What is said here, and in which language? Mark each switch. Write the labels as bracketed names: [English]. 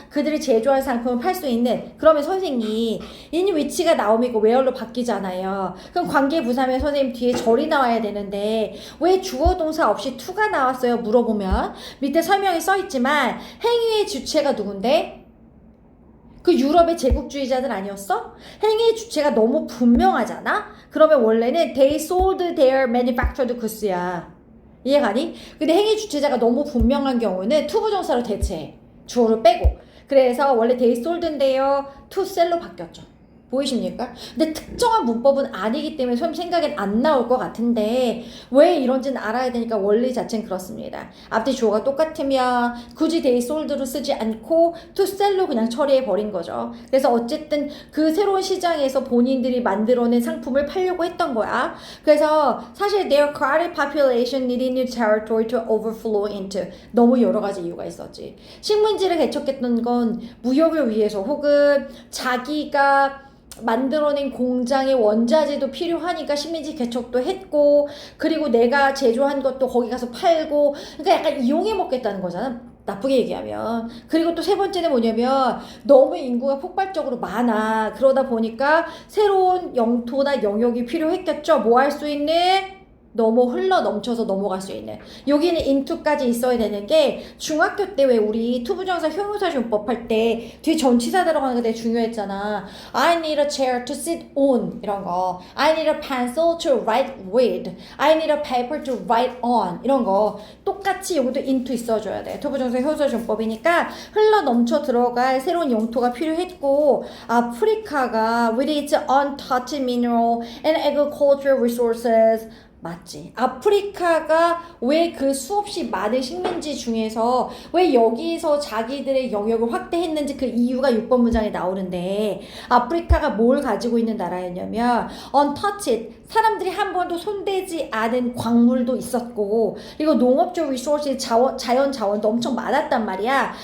[Korean] 그들이 제조할 상품을 팔 수 있는. 그러면 선생님 in which가 나오면 이거 where로 바뀌잖아요. 그럼 관계부사면 선생님 뒤에 절이 나와야 되는데 왜 주어 동사 없이 to가 나왔어요? 물어보면 밑에 설명이 써있지만 행위의 주체가 누군데? 그 유럽의 제국주의자들 아니었어? 행위의 주체가 너무 분명하잖아? 그러면 원래는 [English] they sold their manufactured goods [Korean] 야. 이해가니? 근데 행위 주체자가 너무 분명한 경우는 to 부정사로 대체해. 주어를 빼고. 그래서 원래 [English] they sold [Korean] 인데요. [English] to sell [Korean] 로 바뀌었죠. 보이십니까? 근데 특정한 문법은 아니기 때문에 선생님 생각엔 안 나올 것 같은데 왜 이런지는 알아야 되니까 원리 자체는 그렇습니다. 앞뒤 주어가 똑같으면 굳이 [English] they sold [Korean] 로 쓰지 않고 [English] to sell [Korean] 로 그냥 처리해 버린 거죠. 그래서 어쨌든 그 새로운 시장에서 본인들이 만들어낸 상품을 팔려고 했던 거야. 그래서 사실 [English] their crowded population needed new territory to overflow into, [Korean] 너무 여러 가지 이유가 있었지. 식민지를 개척했던 건 무역을 위해서 혹은 자기가 만들어낸 공장의 원자재도 필요하니까 식민지 개척도 했고, 그리고 내가 제조한 것도 거기 가서 팔고, 그러니까 약간 이용해 먹겠다는 거잖아. 나쁘게 얘기하면. 그리고 또 세 번째는 뭐냐면 너무 인구가 폭발적으로 많아. 그러다 보니까 새로운 영토나 영역이 필요했겠죠. 뭐 할 수 있는? 흘러 넘쳐서 넘어갈 수 있는. 여기는 into까지 있어야 되는 게 중학교 때 왜 우리 투부정사 형용사용법 할 때 뒤에 전치사 들어가는 게 되게 중요했잖아. [English] I need a chair to sit on [Korean] 이런 거. [English] I need a pencil to write with. I need a paper to write on [Korean] 이런 거. 똑같이 여기도 into 있어줘야 돼. 투부정사 형용사용법이니까 흘러 넘쳐 들어갈 새로운 영토가 필요했고 아프리카가 [English] with its untouched mineral and agricultural resources [Korean] 맞지. 아프리카가 왜 그 수없이 많은 식민지 중에서 왜 여기서 자기들의 영역을 확대했는지 그 이유가 6번 문장에 나오는데 아프리카가 뭘 가지고 있는 나라였냐면 untouched 사람들이 한 번도 손대지 않은 광물도 있었고 그리고 농업적 리소스 자연 자원도 엄청 많았단 말이야.